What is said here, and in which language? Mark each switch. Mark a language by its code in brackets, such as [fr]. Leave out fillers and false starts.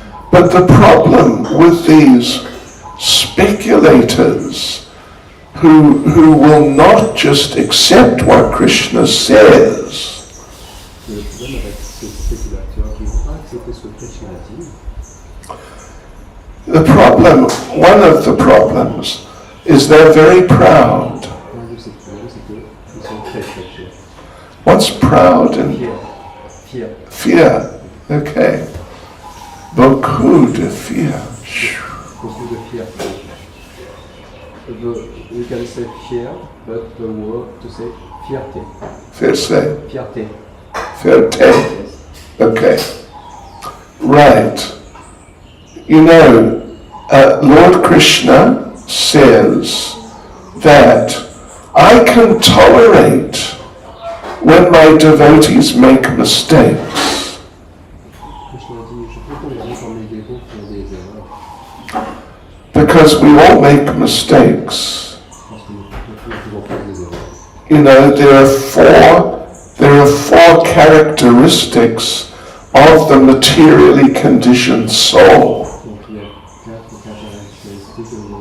[en] But the problem with these speculators who will not just accept what Krishna says, [fr] Mais le problème avec ces spéculateurs qui ne vont pas accepter ce que Krishna a dit, [en] the problem, one of the problems, is they're very proud. [fr] un de ces problèmes, c'est qu'ils sont très très fiers. [en] What's proud and [fr] Fiers. [en] fear? Okay. [fr] Beaucoup de [en] fear. [fr] Beaucoup de fierté. [en] We can say fier, but the word to say fierté. [fr] Fierté. Fierté. Fierté. [en] Yes. Okay. Right. You know, Lord Krishna says that I can tolerate when my devotees make mistakes. [fr] Krishna dit, je peux tolérer quand mes dévots font des erreurs. [en] Because we all make mistakes. [fr] Parce que nous pouvons toujours faire des erreurs. [en] You know, there are four characteristics of the materially conditioned soul. [fr] Donc il y a quatre caractéristiques